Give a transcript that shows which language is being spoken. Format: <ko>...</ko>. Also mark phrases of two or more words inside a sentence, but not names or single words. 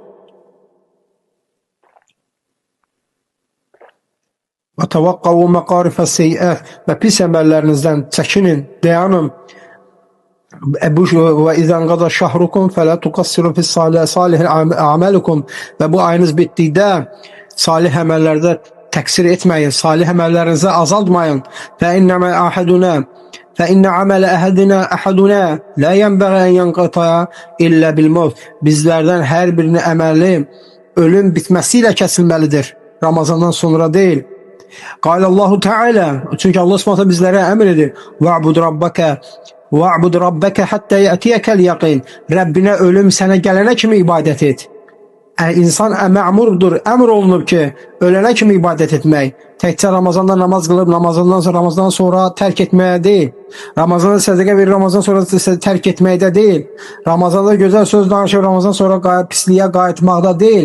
<ar>واتقوا مقارفة السيئات,</ar> <az>və pis əməllərinizdən çəkinin, dayanın.</az> <ar>وإذا قضى شهركم فلا تقصروا في صالح أعمالكم,</ar> <az>və bu ayınız bitdikdə salih əməllərdə təksir etməyin, salih əməllərinizi azaltmayın.</az> <ar>فإن عمل أحدنا لا ينبغي أن ينقطع إلا بالموت.</ar> <az>Bizlərdən hər birinin əməli ölüm bitməsiyle kəsilməlidir. Ramazandan sonra değil.</az> <ar>قال الله تعالى,</ar> <az>çünki Allah Subhanahu bizlərə əmr edir.</az> <ar>واعبد ربك حتى يأتيك اليقين.</ar> <az>Rəbbinə ölüm sənə gələnə kimi ibadət et. İnsan mə'murdur, əmr olunub ki, ölənə kimi ibadət etmək. Təkcə Ramazanda namaz qılıb, Ramazandan sonra tərk etməyə deyil. Ramazanda sədəqə verir, Ramazan sonra tərk etməkdə deyil. Ramazanda gözəl söz danışıb, Ramazan sonra pisliyə qayıtmaqda deyil.</az>